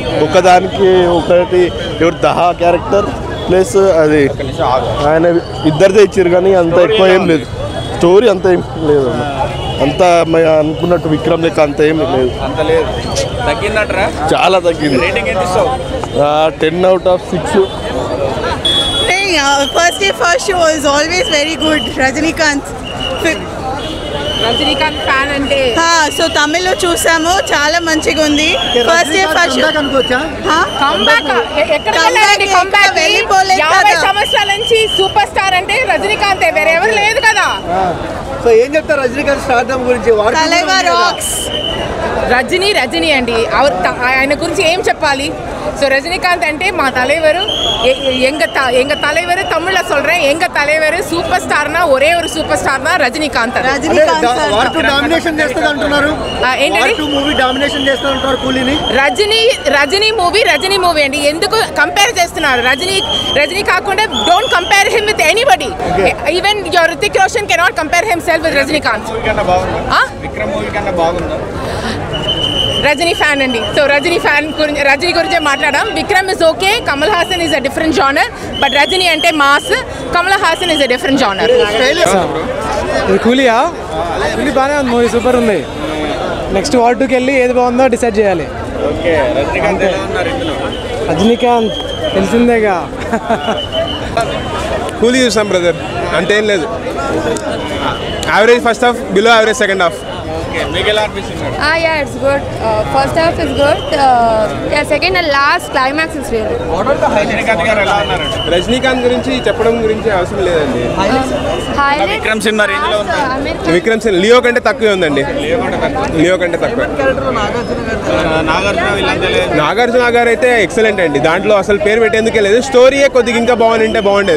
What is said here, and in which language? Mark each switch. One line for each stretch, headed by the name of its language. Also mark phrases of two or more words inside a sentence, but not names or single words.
Telugu: ఒకదానికి ఒకటి దహా
English: character plus
Telugu: అది ఆయన ఇద్దరిదే ఇచ్చారు, కానీ అంత ఎక్కువ ఏం లేదు. స్టోరీ అంత ఏం లేదు. అంత అనుకున్నట్టు విక్రమ్ లెక్క అంత ఏం లేదు. చాలా తగ్గింది. 10/6.
English: First show is always very good.
Telugu: Rajinikanth ఫ్యాన్ అంటే సో తమిళ్లో చూసాము, చాలా మంచిగా ఉంది.
English: first day first
Telugu: సంవత్సరాల నుంచి సూపర్ స్టార్ అంటే రజనీకాంత్, వేరెవరు లేదు కదా. సో ఏం చెప్తారు రజనీకాంత్ స్టార్డమ్ గురించి? రజనీ అండి, ఆయన గురించి ఏం చెప్పాలి?
Tamil: ஸோ ரஜினிகாந்த்
Telugu: అంటే మా
Tamil: தலைவர், எங்க தலைவர் தமிழ்ல சொல்றேன், எங்க தலைவர் சூப்பர் ஸ்டார்னா ஒரே ஒரு சூப்பர் ஸ்டார்னா ரஜினிகாந்த்.
Telugu: వార్ 2 డామినేషన్ చేస్తది అంటున్నారు. ఏంటి? వార్ 2
English: movie domination
Telugu: చేస్తది అంటారు కూలీని. రజనీ మూవీ అండి. ఎందుకు కంపేర్ చేస్తున్నారు? రజనీ కాకుండా
English: don't compare him with anybody. ఈవెన్ Hrithik Roshan cannot compare himself with Rajinikanth.
Telugu: విక్రమ్ మూవీ కన్నా బాగుందా? రజనీ ఫ్యాన్ అండి. సో రజనీ గురించే మాట్లాడాం.
English: Vikram is okay, Kamal Haasan is a different genre, but Rajini అంటే mass, Kamal Haasan is a different genre.
Telugu: కూలియా కూలీ బాగానే ఉంది,
English: movie super
Telugu: ఉంది. నెక్స్ట్ వార్డ్ 2కి వెళ్ళి ఏది బాగుందో డిసైడ్ చేయాలి. రజనీకాంత్ తెలిసిందేగా. కూలీ చూసాం బ్రదర్, అంతేం లేదు.
English: average first half, below average second half. Yeah, it's good. First half is good. Yeah, second and last climax is really.
Telugu: రజనీకాంత్ గురించి చెప్పడం గురించి అవసరం లేదండి. విక్రమ్ సినిమా రేంజ్ లో ఉంది. విక్రమ్ సినిమా లియో కంటే తక్కువే ఉందండి. లియో కంటే తక్కువ. నాగార్జున గారు అయితే ఎక్సలెంట్ అండి. దాంట్లో అసలు పేరు పెట్టేందుకే లేదు. స్టోరీయే కొద్దిగా ఇంకా బాగుంటే బాగుండేది.